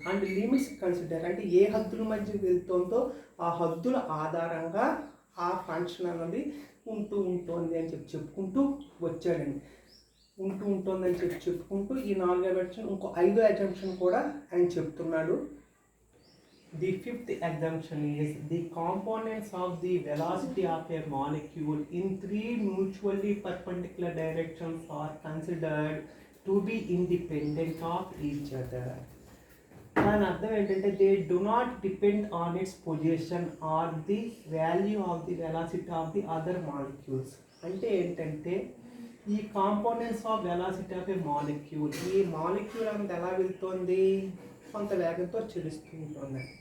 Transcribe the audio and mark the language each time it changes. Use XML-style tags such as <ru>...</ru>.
<en>and limits consider,</en> <te>అంటే ఏ హద్దుల మధ్య వెళ్తుందో ఆ హద్దుల ఆధారంగా ఆ ఫంక్షన్ అన్నది ఉంటుంది అని చెప్పుకుంటూ వచ్చాడండి. ఉంటుందని చెప్పుకుంటూ ఈ 4వ ఎగ్జాంప్షన్, ఇంకో 5వ ఎగ్జాంప్షన్ కూడా ఆయన చెప్తున్నాడు.</te> <en>The 5th assumption is the components of the velocity of a molecule in 3 mutually perpendicular directions are considered to be independent of each other.</en> <te>దాని అర్థం ఏంటంటే</te> <en>They do not depend on its position or the value of the velocity of the other molecules.</en> <te>అంటే ఏంటంటే ఈ</te> <en>components of velocity of a molecule,</en> <te>ఈ molecule అనేది ఎలా వెళ్తుంది, కొంత వేగంతో చెలుస్తూ ఉంటుంది.</te>